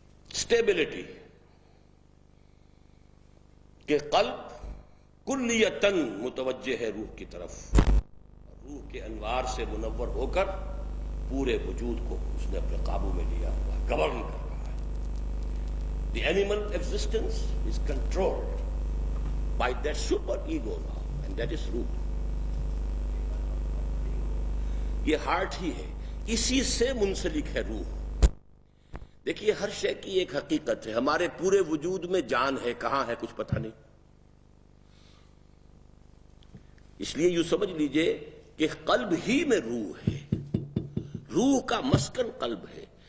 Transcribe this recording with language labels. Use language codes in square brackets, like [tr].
[ur] Stability کہ قلب کلیتاً متوجہ ہے روح کی طرف، روح کے انوار سے منور ہو کر پورے وجود کو اس نے اپنے قابو میں لیا ہوا ہے، گورن کر رہا ہے. [en] The animal existence is controlled by that super ego now, and that is روح. [ur] یہ ہارٹ ہی ہے، اسی سے منسلک ہے روح. دیکھیے ہر شے کی ایک حقیقت ہے. ہمارے پورے وجود میں جان ہے، کہاں ہے کچھ پتہ نہیں. اس لیے یوں سمجھ لیجئے کہ قلب ہی میں روح ہے، روح کا مسکن قلب ہے.